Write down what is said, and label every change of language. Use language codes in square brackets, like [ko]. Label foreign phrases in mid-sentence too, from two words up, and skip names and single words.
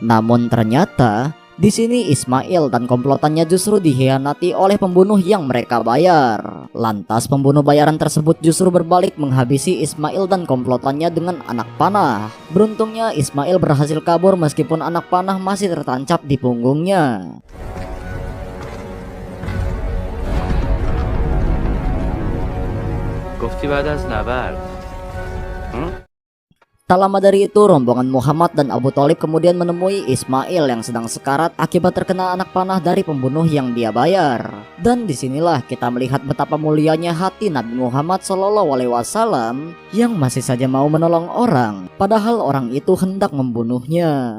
[id] Namun ternyata di sini Ismail dan komplotannya justru dikhianati oleh pembunuh yang mereka bayar. Lantas pembunuh bayaran tersebut justru berbalik menghabisi Ismail dan komplotannya dengan anak panah. Beruntungnya Ismail berhasil kabur meskipun anak panah masih tertancap di punggungnya. [fa] گفتی بعد از نبرد [id] Tak lama dari itu, rombongan Muhammad dan Abu Thalib kemudian menemui Ismail yang sedang sekarat akibat terkena anak panah dari pembunuh yang dia bayar. Dan disinilah kita melihat betapa mulianya hati Nabi Muhammad SAW yang masih saja mau menolong orang, padahal orang itu hendak membunuhnya.